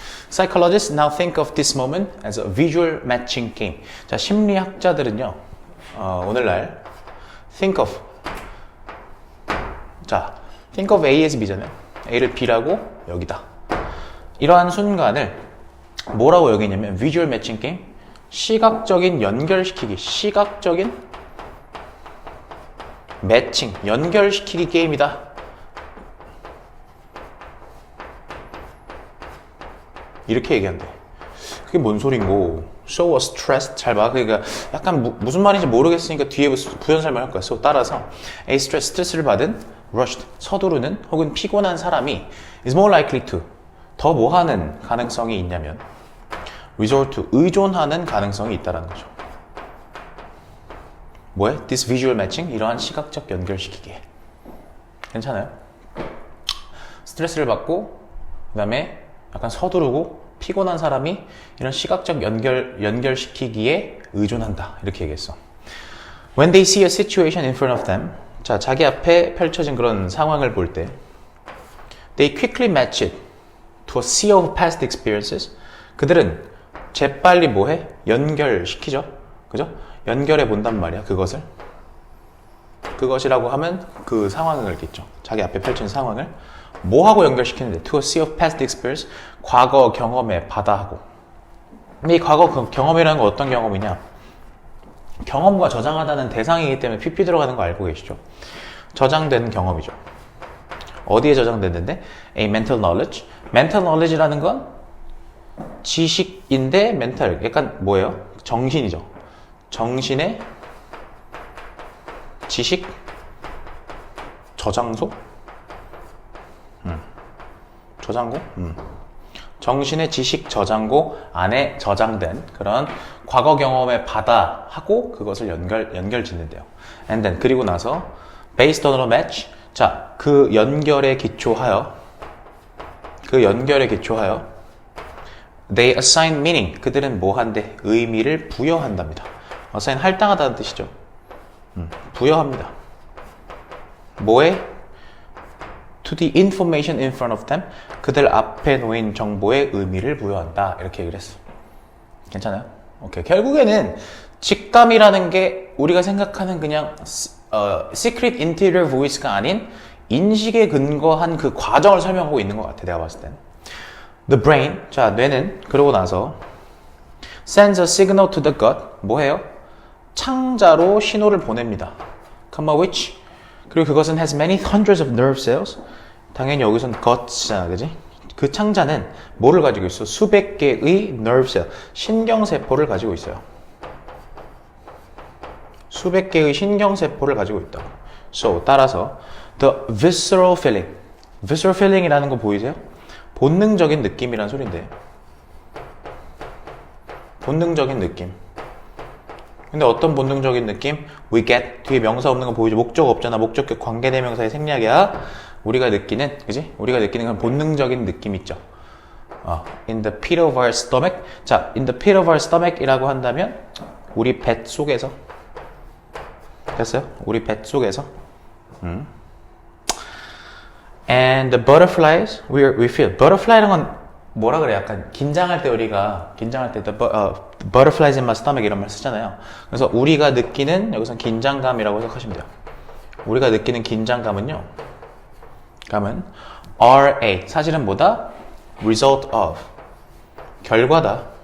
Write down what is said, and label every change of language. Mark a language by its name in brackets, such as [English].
[English] Psychologists now think of this moment as a visual matching game. [Korean] 자, 심리학자들은요, 오늘날 think of A as B잖아요. A를 B라고 여기다. 이러한 순간을 뭐라고 여기냐면 [English] visual matching game, [Korean] 시각적인 연결시키기, 시각적인 매칭, 연결시키기 게임이다. 이렇게 얘기한대. 그게 뭔 소린고? [English] So was stressed. [Korean] 잘 봐. 그러니까 약간 무슨 말인지 모르겠으니까 뒤에 부연 설명할 거야. So 따라서 A 스트레스를 받은 rushed, 서두르는 혹은 피곤한 사람이 [English] is more likely to, [Korean] 더 뭐 하는 가능성이 있냐면 [English] resort to, [Korean] 의존하는 가능성이 있다는 거죠. 뭐에? [English] This visual matching, [Korean] 이러한 시각적 연결시키기에. 괜찮아요? 스트레스를 받고 그 다음에 약간 서두르고 피곤한 사람이 이런 시각적 연결시키기에 의존한다, 이렇게 얘기했어. [English] When they see a situation in front of them, [Korean] 자, 자기 앞에 펼쳐진 그런 상황을 볼 때 [English] they quickly match it to a sea of past experiences. [Korean] 그들은 재빨리 뭐해? 연결시키죠. 그죠? 연결해 본단 말이야, 그것을. 그것이라고 하면 그 상황을겠죠. 자기 앞에 펼친 상황을 뭐하고 연결시키는데? [English] To a sea of past experience. [Korean] 과거 경험의 바다하고. 근데 이 과거 경험이라는 건 어떤 경험이냐? 경험과 저장하다는 대상이기 때문에 PP 들어가는 거 알고 계시죠? 저장된 경험이죠. 어디에 저장됐는데? [English] A mental knowledge. [Korean] mental knowledge라는 건 지식인데 mental, 약간 뭐예요? 정신이죠. 정신의 지식 저장소? 저장고? 정신의 지식 저장고 안에 저장된 그런 과거 경험의 바다하고 그것을 연결 짓는데요. [English] And then, 그리고 나서 based on a match. [Korean] 자, 그 연결에 기초하여 [English] they assign meaning. [Korean] 그들은 뭐 한대? 의미를 부여한답니다. assign 할당하다는 뜻이죠. 부여합니다. 뭐에? [English] To the information in front of them. [Korean] 그들 앞에 놓인 정보에 의미를 부여한다. 이렇게 얘기를 했어. 괜찮아요? 오케이. 결국에는 직감이라는 게 우리가 생각하는 그냥 [English] secret interior voice [Korean] 가 아닌 인식에 근거한 그 과정을 설명하고 있는 것 같아, 내가 봤을 땐. [English] The brain, 자, [Korean] 뇌는 그러고 나서 [English] sends a signal to the gut. [Korean] 뭐해요? 창자로 신호를 보냅니다. [English] comma which, [Korean] 그리고 그것은 [English] has many hundreds of nerve cells. [Korean] 당연히 여기서는 gut잖아, 그지? 그 창자는 뭐를 가지고 있어? 수백 개의 nerve cell, 신경세포를 가지고 있어요. 수백 개의 신경세포를 가지고 있다고. [English] So, 따라서 the visceral feeling. [Korean] visceral feeling이라는 거 보이세요? 본능적인 느낌이란 소린데. 본능적인 느낌. 근데 어떤 본능적인 느낌? [English] We get. [Korean] 뒤에 명사 없는 거 보이죠? 목적 없잖아. 목적격 관계대명사의 생략이야. 우리가 느끼는, 그지? 우리가 느끼는 그런 본능적인 느낌 있죠. [English] In the pit of our stomach. [Korean] 자, [English] in the pit of our stomach [Korean] 이라고 한다면 우리 뱃 속에서. 됐어요? 우리 뱃 속에서. [English] And the butterflies we feel. [Korean] butterfly라는 건 뭐라 그래? 약간 긴장할 때 우리가 긴장할 때 [English] the butterflies in my stomach [Korean] 이런 말 쓰잖아요. 그래서 우리가 느끼는 여기서 긴장감이라고 생각하시면 돼요. 우리가 느끼는 긴장감은요. 감은 RA 사실은 뭐다? [English] result of 결과다.